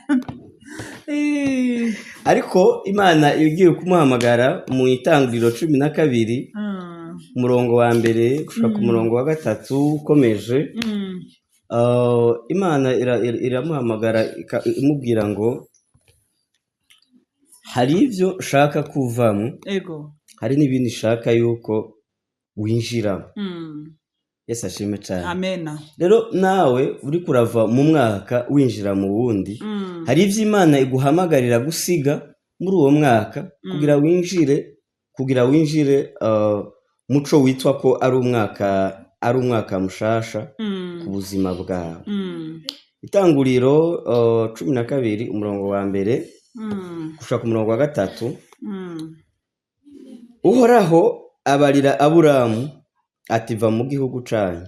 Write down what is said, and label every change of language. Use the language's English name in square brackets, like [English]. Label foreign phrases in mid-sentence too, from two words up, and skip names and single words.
[Rundi] Ariko Imana igiye kumuhamagara mu Itangiriro 12 umurongo wa mbere gushika ku murongo wa 3 ukomeje, Imana iramuhamagara imubwira ngo hari ibyo ushaka kuvamo, hari n'ibindi ushaka yuko winjiramo. Yesu ashimwe cyane. Amena. Rero nawe uri kurava mu mwaka winjira mu wundi, hari ibyo Imana iguhamagarira gusiga muri uwo mwaka kugira winjire muco witwa ko ari umwaka mushasha ku buzima bwawe. Itanguriro 12 umurongo wa mbere gushaka ku murongo wa 3, Uhoraho abarira Aburahamu ati va mu gihugu cyanyu.